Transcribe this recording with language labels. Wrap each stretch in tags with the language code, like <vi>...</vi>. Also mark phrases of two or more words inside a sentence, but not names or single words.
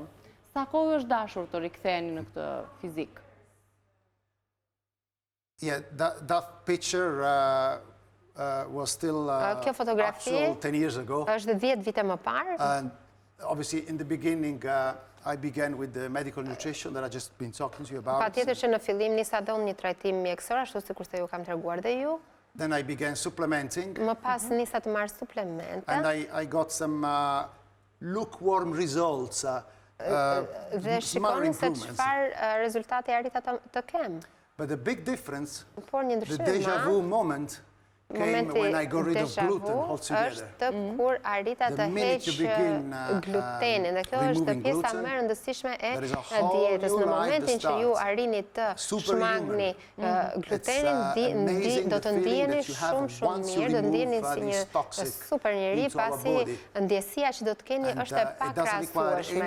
<sq>Sa kohë është dashur të riktheheni në këtë fizik?</sq> <en>Yeah, that picture was still actual 10 years ago.</en> <sq>Është 10 vite më parë.</sq> <en>And obviously, in the beginning, I began with the medical nutrition that I just been talking to you about.</en> <sq>Patjetër që në fillim nisa donë një trajtim mjekësor, ashtu sikur se ju kam treguar dhe ju.</sq> <en>Then I began supplementing.</en> <sq>Më pas nisa të marr suplemente.</sq> <en>And I got some lukewarm results.</en> <sq>Dhe shikoni se çfarë rezultate arrita të kem.</sq> <en>But the big difference, the deja vu moment, came when I got rid of gluten altogether.</en> <sq>Është kur arrita të heq glutenin, dhe kjo është pjesa më e rëndësishme e dietës. Në momentin që ju arrini të shmangni glutenin, do të ndjeni shumë mirë, do të ndjeni si një super njeri, pasi ndjesia që do të keni është e pakrahasueshme.</sq>